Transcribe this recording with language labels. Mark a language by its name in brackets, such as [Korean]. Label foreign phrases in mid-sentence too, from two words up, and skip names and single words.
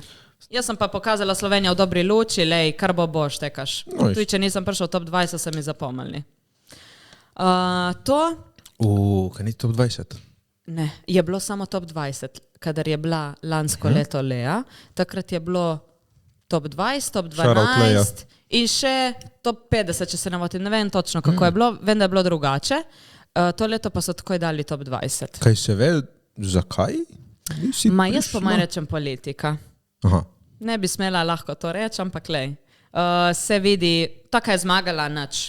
[Slovenian] Jaz sem pa pokazala Slovenijo v dobri luči, lej, kar boš, tekaš. No, Tudi, če nisem prišel v top 20, so mi zapomnili. To Kaj ni top 20? ne, je bilo samo top 20, kadar je bila lansko leto Lea, takrat je bilo top 20, top [English] Shout out Lea. [Slovenian] 12 in še top 50, če se ne motim, ne vem točno, kako je bilo, vem, da je bilo drugače. To leto pa so takoj dali top 20. Kaj se ve, zakaj? Nisi Ma jaz po prišla? maj rečem politika. Aha. Ne bi smela lahko to reči, ampak lej. Se vidi, taka je zmagala nič.